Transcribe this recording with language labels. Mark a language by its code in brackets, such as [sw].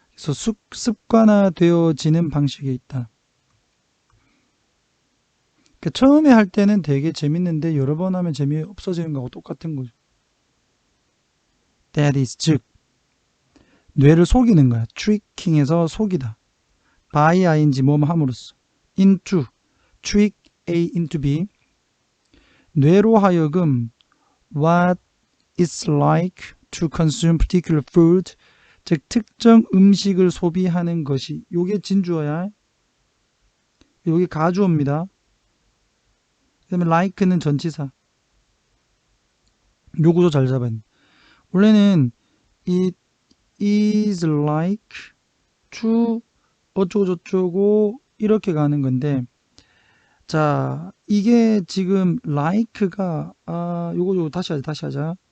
[ko] 그래서 습관화되어지는 방식에 있다. 그러니까 처음에 할 때는 되게 재밌는데 여러 번 하면 재미없어지는 거하고 똑같은 거죠. [en] That is, [ko] 즉 뇌를 속이는 거야. tricking에서 속이다. [en] by ing [ko] 뭐뭐 함으로써 [en] into, trick A into B [ko] 뇌로 하여금 [en] what it's like to consume particular food [ko] 즉 특정 음식을 소비하는 것이 요게 진주어야. 요게 가주어입니다. 그 다음에 like는 전치사. 요 구조 잘 잡아야 돼. 원래는 [en] it is like to [ko] 어쩌고저쩌고 이렇게 가는 건데 자 이게 지금 like가 요거 다시 하자.